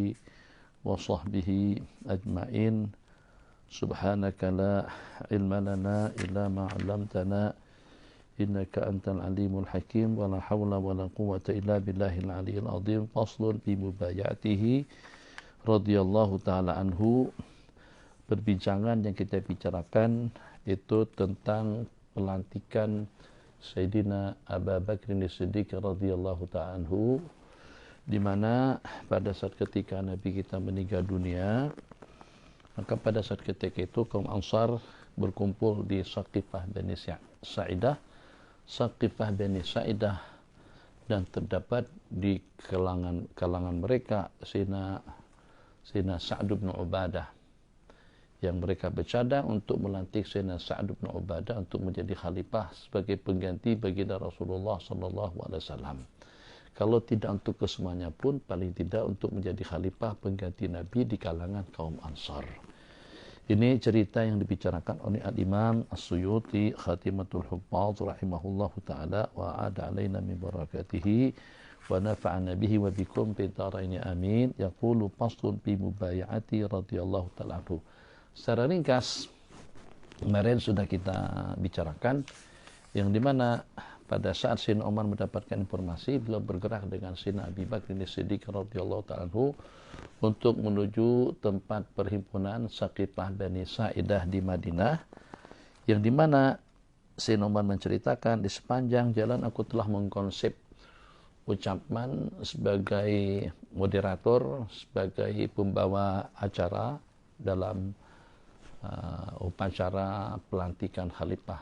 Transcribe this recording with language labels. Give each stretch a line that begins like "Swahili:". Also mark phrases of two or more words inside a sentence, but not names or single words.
Arabic: وصحبه أجمعين سبحانك لا علم لنا إلا ما علمتنا إنك أنت العليم الحكيم ولا حول ولا قوة إلا بالله العلي العظيم فصل بمبايعته رضي الله تعالى عنه.
Malay: Perbincangan yang kita bicarakan itu tentang pelantikan Sayyidina Abu Bakr As-Siddiq
Arabic: رضي الله تعالى عنه,
Malay: di mana pada saat ketika Nabi kita meninggal dunia, maka pada saat ketika itu kaum Ansar berkumpul di Saqifah Bani Sa'idah, Saqifah Bani Sa'idah, dan terdapat di kalangan mereka Sayyidina Sa'd bin Ubadah, yang mereka bercadang untuk melantik Sayyidina Sa'd bin Ubadah untuk menjadi khalifah sebagai pengganti baginda Rasulullah
Arabic: صلى الله عليه وسلم.
Malay: Kalau tidak untuk kesemuanya pun, paling tidak untuk menjadi khalifah pengganti Nabi di kalangan kaum Ansar. Ini cerita yang dibicarakan oleh Al-Imam As-Suyuti
Arabic: خاتمة الحفاظ رحمه الله تعالى وأعاد علينا من بركاته ونفعنا به وبكم في الدارين آمين. يقول فصل بمبايعته رضي الله تعالى عنه.
Malay: Secara ringkas, kemarin sudah kita bicarakan yang dimana pada saat Sayyidina Umar mendapatkan informasi, beliau bergerak dengan Sayyidina Abu Bakr As-Siddiq
Arabic: رضي الله تعالى عنه
Malay: untuk menuju tempat perhimpunan Saqifah Bani Sa'idah di Madinah, yang dimana Sayyidina Umar menceritakan di sepanjang jalan aku telah mengkonsep ucapan sebagai moderator, sebagai pembawa acara dalam upacara pelantikan khalifah.